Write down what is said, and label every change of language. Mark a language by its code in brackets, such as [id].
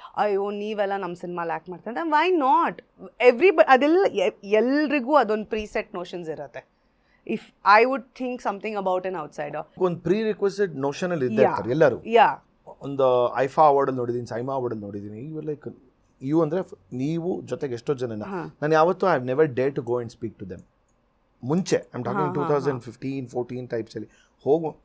[kn] Ayyo neevella nam cinema act ಮಾಡ್ತಾರೆ. [en] Why not? [kn] Everybody ಅದೆಲ್ಲ ಎಲ್ರಿಗೂ ಅದೊಂದು ಪ್ರೀಸೆಟ್ ನೋಷನ್ಸ್ ಇರುತ್ತೆ. [en] If I would think something about an outsider, [kn] ಒಂದು ಪ್ರೀ ರಿಕ್ವೆಸ್ಟೆಡ್ ನೋಷನ್ ಅಲ್ಲಿ ಇದ್ದಾರೆ ಎಲ್ಲರೂ. ಒಂದು ಐಫಾ ಅವಾರ್ಡ್ ಅಲ್ಲಿ ನೋಡಿದೀನಿ, ಸೈಮಾ ಅವಾರ್ಡ್ ಅಲ್ಲಿ ನೋಡಿದೀನಿ. [en] ಇವ್ ಲೈಕ್ [kn] ಇವು ಅಂದರೆ ನೀವು ಜೊತೆಗೆ ಎಷ್ಟೋ ಜನ, ನಾನು ಯಾವತ್ತೂ [en] I have never dare to go and speak to them. [kn] ಮುಂಚೆ [en] I am talking [kn] 2015-14 ಟೈಪ್ಸಲ್ಲಿ ಹೋಗು.